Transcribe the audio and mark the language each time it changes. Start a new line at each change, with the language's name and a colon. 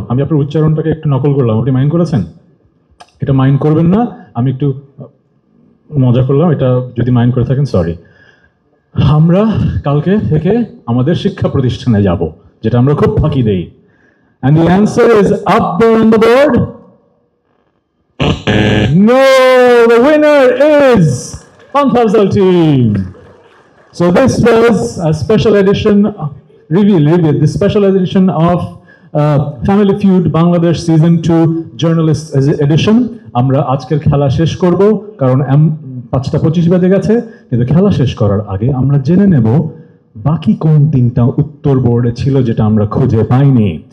Bangla: আমি আপনার উচ্চারণটাকে একটু নকল করলাম, আপনি মাইন্ড করেছেন? এটা মাইন্ড করবেন না, আমি একটু মজা করলাম। এটা যদি মাইন্ড করে থাকেন সরি। আমরা কালকে থেকে আমাদের শিক্ষা প্রতিষ্ঠানে যাব, যেটা আমরা খুব ফাঁকি দেই।
English: And the answer is up there on the board. No, the winner is Panthazal team. So this was a special edition, reveal, the special edition of Family Feud Bangladesh Season 2 Journalist Edition.
Bangla: আমরা আজকের খেলা শেষ করব, কারণ 5:25 বেজে গেছে। কিন্তু খেলা শেষ করার আগে আমরা জেনে নেব বাকি কোন 3টা উত্তর বোর্ডে ছিল যেটা আমরা খুঁজে পাইনি।